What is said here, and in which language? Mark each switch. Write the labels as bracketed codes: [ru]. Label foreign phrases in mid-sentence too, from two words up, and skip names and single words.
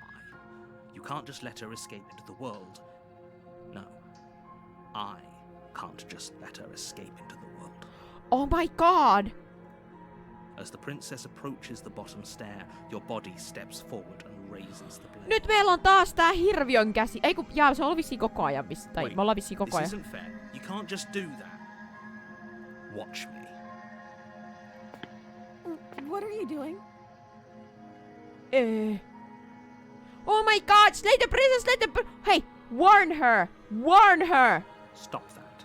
[en] You can't just let her escape into the world. No, I can't just let her escape into the world. Oh my god. As the princess approaches the bottom stair, your body steps forward and raises the blade. [fi] Nyt meillä on taas tää hirviön käsi. Ei kun, jaa, se on vissiin koko ajan. Tai [en] Wait, [fi] me ollaan vissiin koko [en] this [fi] ajan. [en] isn't fair. You can't just do that. Watch me. What are you doing? Oh my god, slay the princess, Hey, warn her! Warn her! Stop that.